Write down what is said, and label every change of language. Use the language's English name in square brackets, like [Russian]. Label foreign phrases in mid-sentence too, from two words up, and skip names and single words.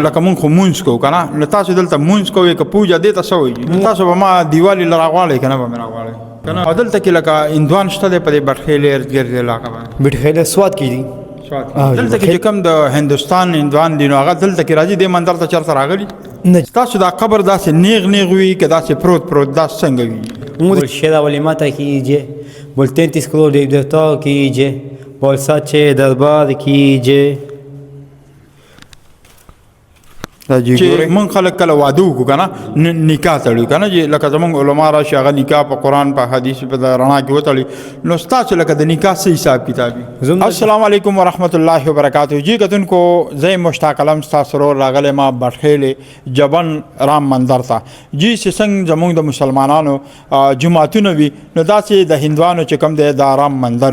[Pashto] لکه مونږ خو مونځ کوو که نه نو تاسو دلته مونځ کوئ که پوجا دې ته څه وایي تاسو به ما دیوالي له راغواړئ که نه به مې راغواړئ که نه او دلته کې لکه هندوان شته دی په دې بټخیلې ارد ګرد علاقه باندې بټخیلې سوات کې دي دلته کې چې کوم د هندوستان هندوان دي نو هغه دلته کې راځي دې منظر ته چېرته راغلي نه تاسو دا قبر داسې نیغ نیغ وي که داسې پروت دا څنګه وي [Hindi] बोल शेरा वाली माता कीजिए बोल 33 करोड़ देवी देवताओं कीजिए बोल सच्चे दरबार कीजिए [Pashto] چې مونږ خلک کله واده وکړو که نه نکاح تړو که نه چې لکه زمونږ علما راشي هغه نکاح په قرآن په حدیث په رڼا کې وتړي نو ستاسو لکه د نکاح څه حساب کتاب وي [Arabic] السلام علیکم ورحمت الله وبرکاتہ [Pashto] جی کتونکو زه مشتاق علم ستاسو ورور راغلی ما بټخیلې جبن رام مندر ته جی چې څنګه زمونږ د مسلمانانو جماعتونه وي نو داسې د هندوانو چې کوم دی د رام مندر